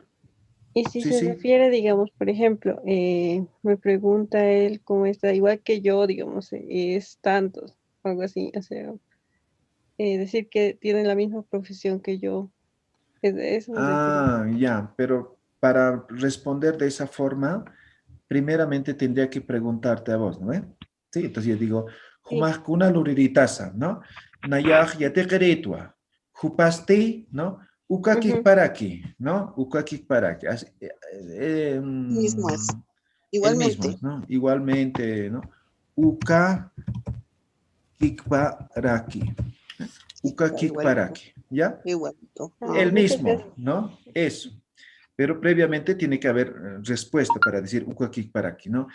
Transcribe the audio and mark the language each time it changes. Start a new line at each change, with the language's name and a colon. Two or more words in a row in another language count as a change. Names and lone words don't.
Spanish: Y si se refiere, digamos, por ejemplo, me pregunta él cómo está, igual que yo, digamos, es tantos, algo así, o sea, decir que tienen la misma profesión que yo. Es de eso. Ya, pero para responder de esa forma, primeramente tendría que preguntarte a vos, ¿no? Sí, entonces yo digo,
Aymara: Jumaskuna luriritaza, ¿no? Nayaj yatekeretua, Jupasti, ¿no? Ukakik paraki, ¿no? Ukakik paraki.
Spanish: Mismo es. Igualmente. Mismo, ¿no? Igualmente, ¿no?
Aymara: Uka Kikparaki. Uka Kikparaki.
Spanish: ¿Ya? Igualito. El mismo, ¿no? Eso. Pero previamente tiene que haber respuesta para decir
Aymara: Uka Kikparaki,
Spanish: ¿no?